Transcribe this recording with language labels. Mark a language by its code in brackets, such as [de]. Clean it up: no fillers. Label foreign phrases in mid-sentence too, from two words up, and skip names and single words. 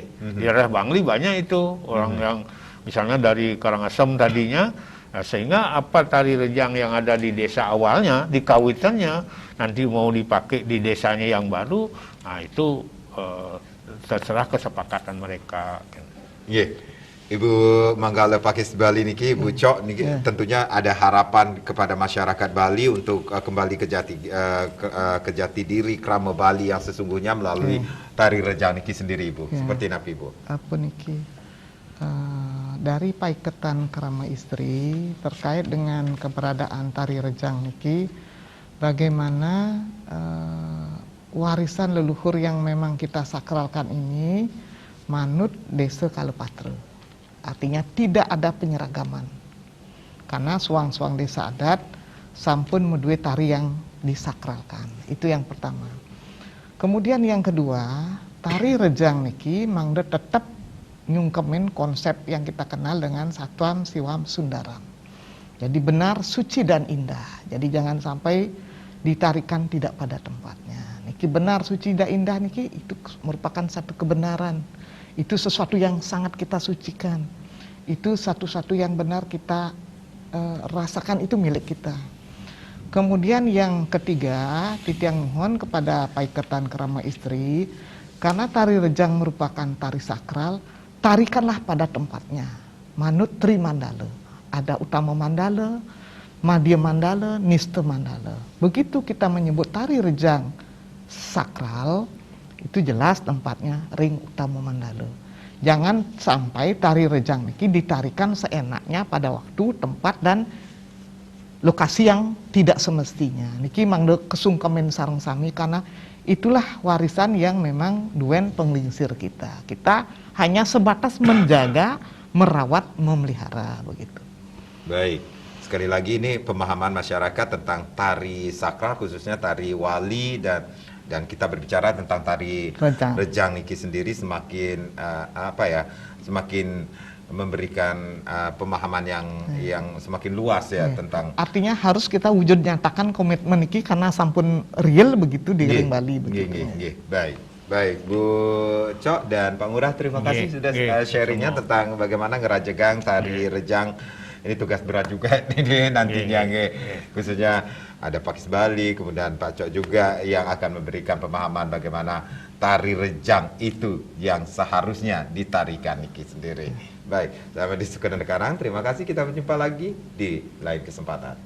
[id] Di daerah Bangli banyak itu orang yang misalnya dari Karangasem tadinya, sehingga apa tari rejang yang ada di desa awalnya, di kawitannya, nanti mau dipakai di desanya yang baru, nah itu terserah kesepakatan mereka. Ibu Manggala Pakis Bali niki, Ibu Cok niki, tentunya ada harapan kepada masyarakat Bali untuk kembali ke jati diri krama Bali yang sesungguhnya melalui tari rejang niki sendiri Ibu. Seperti apa Ibu? Apa niki? Dari Paiketan Krama Istri terkait dengan keberadaan tari rejang niki, bagaimana warisan leluhur yang memang kita sakralkan ini manut desa Kalepatre. Artinya tidak ada penyeragaman. Karena suang-suang desa adat [ban] sampun medue [id] tari yang disakralkan. Itu yang pertama. Kemudian yang kedua, tari rejang niki mangde tetap nyungkemin konsep yang kita kenal dengan Satuan Siwam Sundaram. Jadi benar, suci dan indah. Jadi jangan sampai ditarikan tidak pada tempatnya. Niki benar, suci dan indah niki itu merupakan satu kebenaran. Itu sesuatu yang sangat kita sucikan. Itu satu-satu yang benar kita rasakan, itu milik kita. Kemudian yang ketiga, titiang mohon kepada Paiketan Kerama Istri, karena tari rejang merupakan tari sakral, tarikanlah pada tempatnya. Manut Tri Mandala. Ada Utama Mandala, Madya Mandala, Niste Mandala. Begitu kita menyebut tari rejang sakral, itu jelas tempatnya Ring Utama Mandala. Jangan sampai tari rejang niki ditarikan seenaknya pada waktu, tempat, dan lokasi yang tidak semestinya. [ban] Niki mangde kesungkemen sareng sami [id] karena itulah warisan yang memang [ban] duen penglingsir [id] kita. Kita hanya sebatas menjaga, merawat, memelihara begitu. Baik. Sekali lagi ini pemahaman masyarakat tentang tari sakral, khususnya tari wali, dan kita berbicara tentang tari rejang niki sendiri semakin semakin memberikan pemahaman yang semakin luas ya tentang. Artinya harus kita wujud nyatakan komitmen niki karena sampun real begitu di Ring Bali begitu. Baik Bu Cok dan Pak Ngurah, terima kasih sudah sharingnya tentang bagaimana ngerajegang tari rejang. Ini tugas berat juga ini nantinya khususnya ada Pak Isbali, kemudian Pak Cok juga yang akan memberikan pemahaman bagaimana tari rejang itu yang seharusnya ditarikan niki sendiri. Baik, sampai di Sukedan Karang, terima kasih, kita berjumpa lagi di lain kesempatan.